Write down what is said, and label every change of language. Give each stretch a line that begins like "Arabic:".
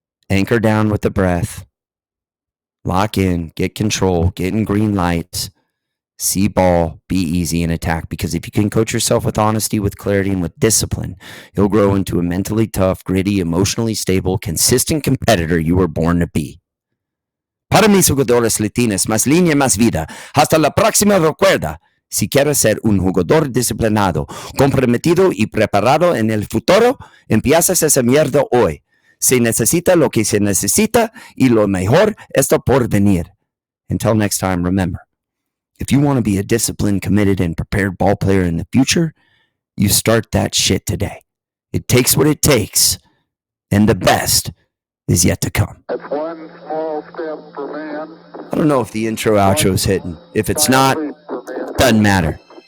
English: Anchor down with the breath. Lock in, get control, get in green lights. See ball, be easy, and attack. Because if you can coach yourself with honesty, with clarity, and with discipline, you'll grow into a mentally tough, gritty, emotionally stable, consistent competitor you were born to be.
Spanish: Para mis jugadores latinos, más línea, más vida. Hasta la próxima, recuerda. Si quieres ser un jugador disciplinado, comprometido y preparado en el futuro, empiezas esa mierda hoy. Se necesita lo que se necesita y lo mejor está por venir.
English: Until next time, remember, if you want to be a disciplined, committed, and prepared ball player in the future, you start that shit today. It takes what it takes, and the best is yet to come. That's one small step for man. I don't know if the intro outro is hitting. If it's not, doesn't matter.